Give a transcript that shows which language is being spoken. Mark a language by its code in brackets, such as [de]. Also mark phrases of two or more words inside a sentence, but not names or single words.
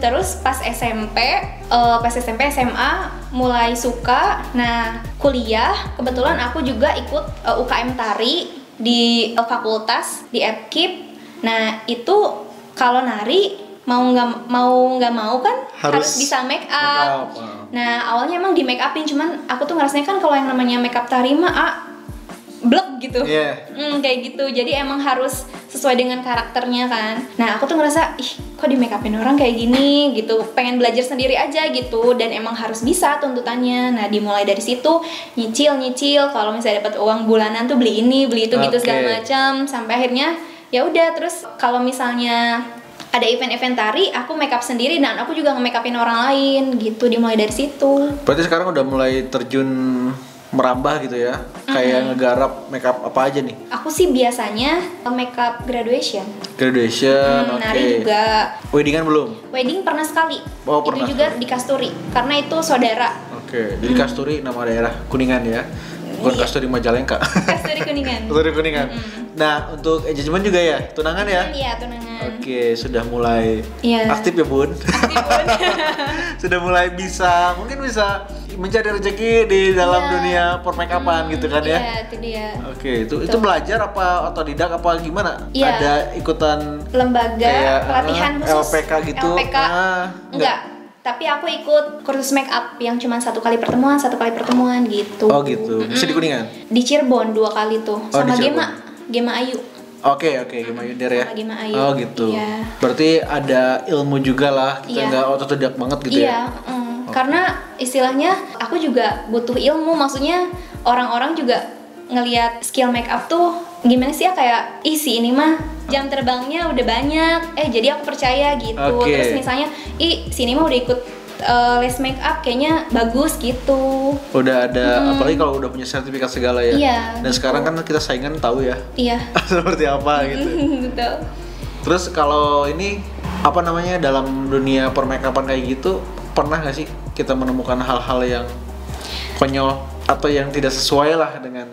[id] Terus pas SMP SMA mulai suka. Nah, kuliah kebetulan aku juga ikut UKM tari di fakultas di Epkip. Nah, itu kalau nari mau nggak mau kan harus bisa make up. Nah, awalnya emang di make upin, cuman aku tuh ngerasanya kan kalau yang namanya make up tari mah blek gitu. Kayak gitu. Jadi emang harus sesuai dengan karakternya kan. Nah, aku tuh ngerasa kok di make upin orang kayak gini gitu. Pengen belajar sendiri aja gitu, dan emang harus bisa tuntutannya. Nah, dimulai dari situ nyicil kalau misalnya dapat uang bulanan tuh beli ini, beli itu gitu segala macam, sampai akhirnya ya udah. Terus kalau misalnya ada event-event tari, aku make up sendiri dan aku juga nge-make upin orang lain gitu, dimulai dari situ. Berarti sekarang udah mulai terjun merambah gitu ya? Kayak ngegarap make up apa aja nih? Aku sih biasanya [en] make up graduation. [id] Graduation, Nari juga. Weddingan belum? Wedding pernah sekali. Oh, pernah itu juga di Kasturi, karena itu saudara. Oke, jadi Kasturi nama daerah Kuningan ya? Bukan Iya. Kasturi Majalengka. Kasturi Kuningan. Kasturi Kuningan. Nah, untuk engagement juga ya? Tunangan ya? Iya, tunangan. Oke, sudah mulai Iya. aktif ya Bun? Aktif, Bun. Sudah mulai mungkin bisa mencari rezeki di dalam Iya. dunia permakeupan gitu kan ya? Iya, itu dia. Oke, itu belajar apa otodidak apa gimana? Iya. Ada ikutan Lembaga kayak, pelatihan khusus. LPK gitu? LPK. Enggak. Tapi aku ikut kursus make up yang cuma satu kali pertemuan gitu. Oh gitu. Bisa di Kuningan? Di Cirebon 2 kali tuh. Oh, Sama di Cirebon. Gema Ayu. Oke, Gema Yunder ya. Sama Gema Ayu. Oh gitu. Iya. Berarti ada ilmu juga lah. Kita Iya. nggak otodidak banget gitu Iya, ya. karena istilahnya aku juga butuh ilmu. Maksudnya orang-orang juga ngelihat [en] skill make up [id] tuh gimana sih ya, kayak si ini mah jam terbangnya udah banyak. Jadi aku percaya gitu. Oke. Terus misalnya si ini mah udah ikut les make up kayaknya bagus gitu. Udah ada, apalagi kalau udah punya sertifikat segala ya. Iya, Dan gitu. sekarang kan kita saingan tahu ya. Iya. Seperti apa gitu. Betul. Terus kalau ini apa namanya dalam dunia permakeupan kayak gitu, pernah nggak sih kita menemukan hal-hal yang konyol atau yang tidak sesuai lah dengan?